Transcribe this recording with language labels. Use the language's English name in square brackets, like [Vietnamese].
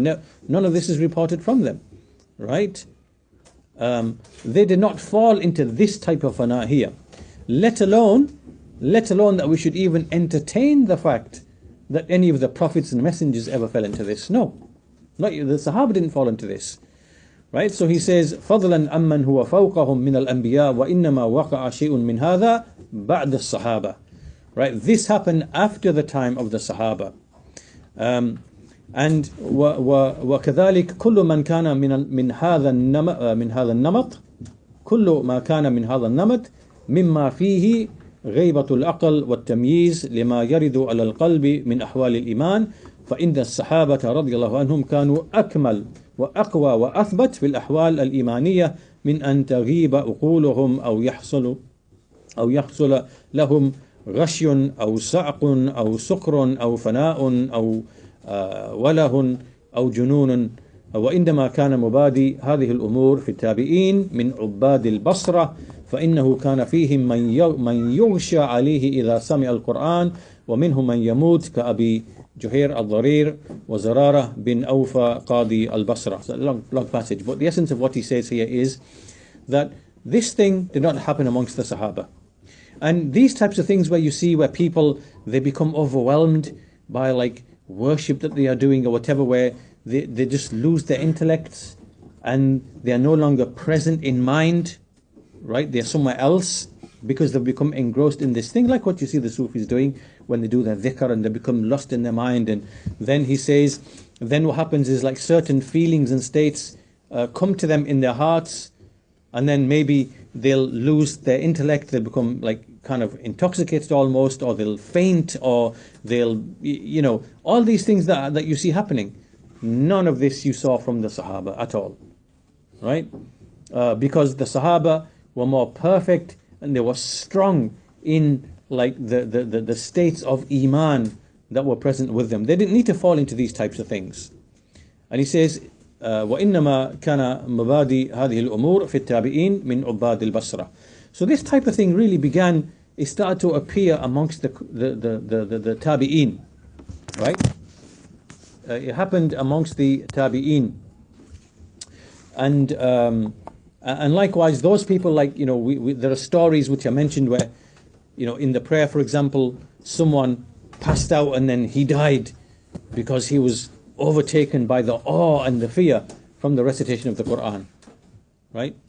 [English] No, none of this is reported from them, right? They did not fall into this type of fana here, let alone that we should even entertain the fact that any of the prophets and messengers ever fell into this. No, not the Sahaba didn't fall into this, right? So he says, [Arabic] فضلا أمن هو فوقهم من الأنبياء وإنما وقع شيء من هذا بعد الصحابة. [English] Right? This happened after the time of the Sahaba. And [Arabic] وكذلك كل من كان من هذا النمط كل ما كان من هذا النمط مما فيه غيبة العقل والتمييز لما يرد على القلب من أحوال الإيمان فإن الصحابة رضي الله عنهم كانوا أكمل وأقوى وأثبت في الأحوال الإيمانية من أن تغيب عقولهم أو يحصل لهم غشي أو صعق أو سكر أو فناء أو وله أو جنون. وإنما كان مبادي هذه الأمور في التابعين من عباد البصرة فإنه كان فيهم من يغشى عليه إذا سمع القرآن ومنهم من يموت كأبي جهير الضرير وزرارة بن أوفى قاضي البصرة. [English] It's a long passage, but the essence of what he says here is that this thing did not happen amongst the Sahaba. And these types of things where people, they become overwhelmed by like worship that they are doing or whatever, where they just lose their intellects and they are no longer present in mind, right? They're somewhere else because they've become engrossed in this thing, like what you see the Sufis doing when they do their dhikr and they become lost in their mind. And then he says, then what happens is like certain feelings and states come to them in their hearts, and then maybe they'll lose their intellect, they'll become like kind of intoxicated almost, or they'll faint, or they'll, all these things that you see happening. None of this you saw from the Sahaba at all, right? Because the Sahaba were more perfect and they were strong in like the states of Iman that were present with them. They didn't need to fall into these types of things. And he says, [Arabic] وَإِنَّمَا كَانَ مَبَادِي هَذِهِ الْأُمُورِ فِي التَّابِعِينَ مِنْ عُبَّادِ الْبَصْرَةِ. [English] So this type of thing really it started to appear amongst the tabi'een, right? It happened amongst the tabi'een. And likewise, those people, like, there are stories which are mentioned where, in the prayer, for example, someone passed out and then he died because he was overtaken by the awe and the fear from the recitation of the Quran, right?